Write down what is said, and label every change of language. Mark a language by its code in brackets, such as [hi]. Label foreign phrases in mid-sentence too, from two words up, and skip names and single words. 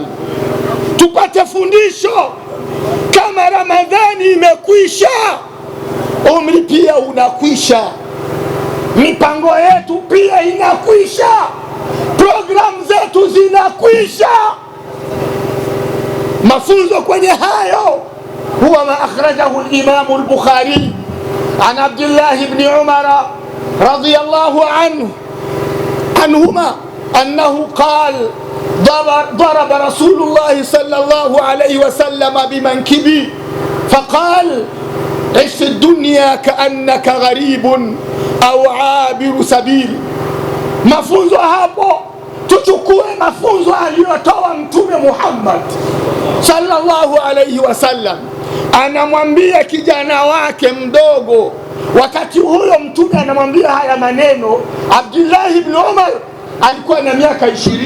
[sw] Tupate fundisho, kama Ramadhani imekwisha, umri pia unakwisha, mipango yetu pia inakwisha, programu zetu zinakwisha. Mafunzo kwenye hayo huwa [ar] ما أخرجه الإمام البخاري عن عبد الله بن عمر رضي الله عنهما أنه قال ضرب رسول الله صلى الله عليه وسلم بمنكبي فقال عش في الدنيا كأنك غريب أو عابر سبيل. [sw] Mafunzo hapo tuchukue mafunzo aliyotoa Mtume Muhammad [ar] صلى الله عليه وسلم. [sw] Anamwambia kijana wake mdogo, wakati huyo Mtume anamwambia haya maneno, Abdullah ibn Umar alikuwa na miaka 20.